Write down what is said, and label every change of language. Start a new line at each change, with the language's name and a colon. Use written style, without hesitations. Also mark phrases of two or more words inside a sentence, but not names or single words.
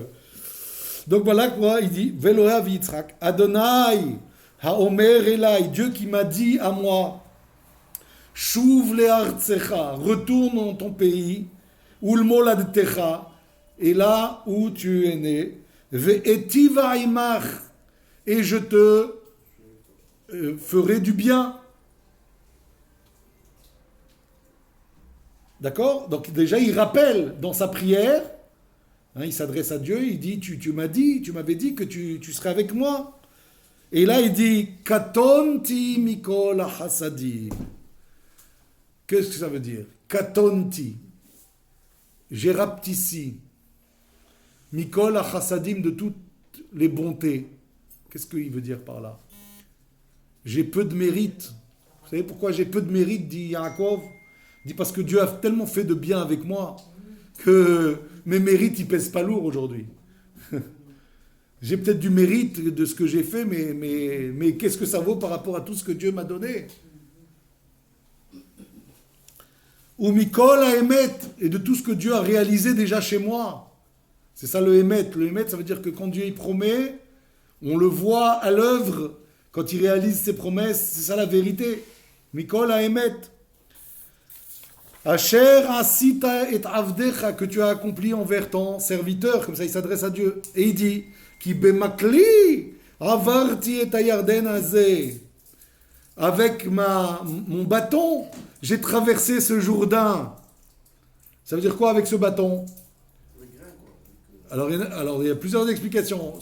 French: Donc voilà quoi, il dit
Hebrew: ואלוה יצחק ה' האומר אלי,
French: Dieu qui m'a dit à moi,
Hebrew: שוב לארצך,
French: retourne dans ton pays, Ulmoladtecha, et là où tu es né,
Hebrew: ואיטיבה עמך,
French: et je te ferai du bien. D'accord? Donc déjà, il rappelle dans sa prière, hein, il s'adresse à Dieu, il dit, tu m'avais dit que tu serais avec moi. Et là, il dit,
Hebrew: קטנתי מכל החסדים.
French: Qu'est-ce que ça veut dire? Katonti. J'ai rapetissé.
Hebrew: מכל החסדים,
French: de toutes les bontés. Qu'est-ce qu'il veut dire par là? J'ai peu de mérite. Vous savez pourquoi j'ai peu de mérite, dit Yaakov? Il dit parce que Dieu a tellement fait de bien avec moi que mes mérites, ils pèsent pas lourd aujourd'hui. J'ai peut-être du mérite de ce que j'ai fait, mais qu'est-ce que ça vaut par rapport à tout ce que Dieu m'a donné? Ou
Hebrew: מכל אמת,
French: et de tout ce que Dieu a réalisé déjà chez moi. C'est ça le Emet. Le Emet, ça veut dire que quand Dieu y promet, on le voit à l'œuvre, quand il réalise ses promesses, c'est ça la vérité.
Hebrew: מכל אמת. אשר עשית את עבדך,
French: que tu as accompli envers ton serviteur, comme ça il s'adresse à Dieu. Et il dit,
Hebrew: כי במקלי עברתי את הירדן הזה.
French: Avec mon bâton, j'ai traversé ce Jourdain. Ça veut dire quoi avec ce bâton? Alors il y a plusieurs explications.